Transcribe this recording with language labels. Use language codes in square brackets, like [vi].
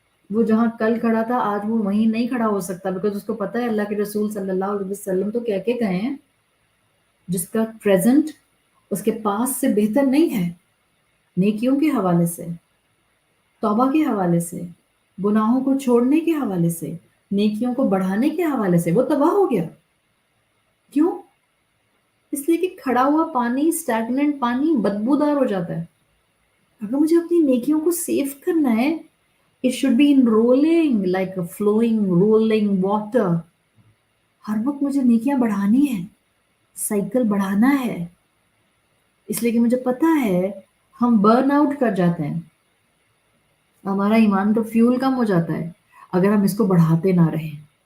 [ur] وہ جہاں کل کھڑا تھا آج وہ وہیں نہیں کھڑا ہو سکتا، بیکاز اس کو پتا ہے اللہ کے رسول صلی اللہ علیہ وسلم تو کہہ کے گئے ہیں جس کا پریزنٹ اس کے پاس سے بہتر نہیں ہے نیکیوں کے حوالے سے. توبہ کے حوالے سے، گناہوں کو چھوڑنے کے حوالے سے، نیکیوں کو بڑھانے کے حوالے سے وہ تباہ ہو گیا. کیوں؟ اس لیے کہ کھڑا ہوا پانی، اسٹیگننٹ پانی بدبودار ہو جاتا ہے. اگر مجھے اپنی نیکیوں کو سیو کرنا ہے، [en] it should be in rolling like a flowing rolling water. [ur] ہر وقت مجھے نیکیاں بڑھانی ہے، سائیکل بڑھانا ہے. اس لیے کہ مجھے پتا ہے ہم برن آؤٹ کر جاتے ہیں، ہمارا ایمان کا فیول کم ہو جاتا ہے اگر ہم اس کو بڑھاتے نہ رہیں.